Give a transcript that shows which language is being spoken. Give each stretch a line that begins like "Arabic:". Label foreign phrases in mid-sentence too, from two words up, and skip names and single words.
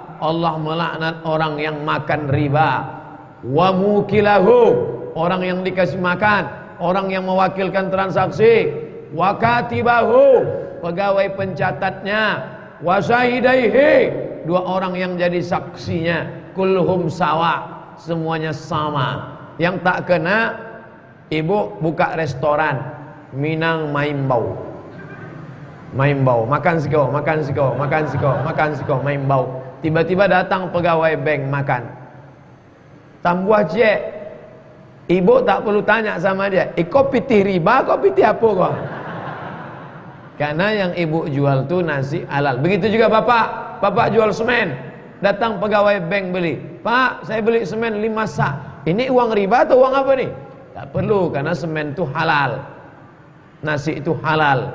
Indonesian: Allah melaknat orang yang makan riba.
Arabic: وموكله,
Indonesian: orang yang dikasih makan, orang yang mewakilkan transaksi.
Arabic: وكاتبه,
Indonesian: pegawai pencatatnya.
Arabic: وشاهديه,
Indonesian: 2 orang yang jadi saksinya.
Arabic: كلهم سواء,
Indonesian: semuanya sama. Yang tak kena, ibu buka restoran Minang Maimbau.
Minangkabau: Maimbau, makan siko, makan siko, makan siko, makan siko, Maimbau.
Indonesian: Tiba-tiba datang pegawai bank makan.
Minangkabau: Tambuah cek.
Indonesian: Ibu tak perlu tanya sama dia,
Minangkabau: kau pitih riba, kau pitih apa kau?
Indonesian: Karena yang ibu jual tu nasi halal. Begitu juga bapak jual semen. Datang pegawai bank beli, Pak saya beli semen 5 sak. Ini uang riba atau uang apa nih? Tak perlu, karena semen itu halal, nasi itu halal.